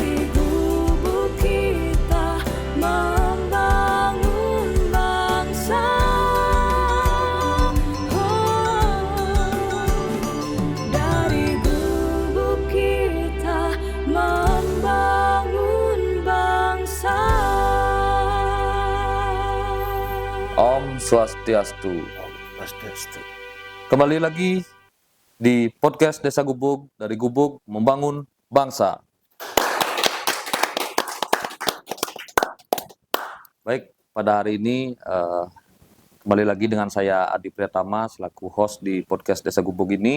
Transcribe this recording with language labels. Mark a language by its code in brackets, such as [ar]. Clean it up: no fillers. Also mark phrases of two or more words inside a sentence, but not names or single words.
[id] Dari Gubuk kita membangun bangsa. Dari Gubuk kita membangun bangsa. [ban] Om Swastiastu. Swastiastu. [id] Kembali lagi di podcast Desa Gubuk, dari Gubuk membangun bangsa. Baik, pada hari ini kembali lagi dengan saya Adi Priyatama selaku host di podcast Desa Gubuk ini.